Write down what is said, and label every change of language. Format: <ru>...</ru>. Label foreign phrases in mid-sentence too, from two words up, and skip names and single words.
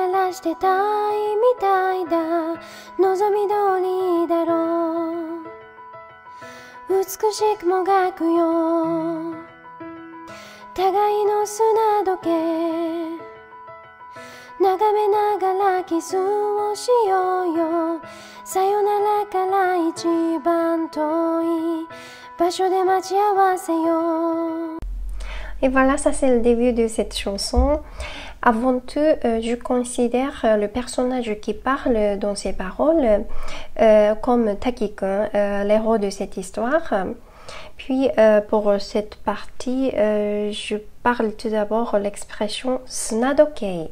<ja>らしてたいみたいだ望み通りだろう美しくもがくよ互いの砂時計眺めながらキスをしようよさよならから一番遠い場所で待ち合わせよ。</ja> <fr>Et voilà, ça c'est le début de cette chanson. Avant tout, je considère le personnage qui parle dans ses paroles comme Taki-kun, l'héros de cette histoire. Puis pour cette partie, je parle tout d'abord l'expression sunadokei.</fr>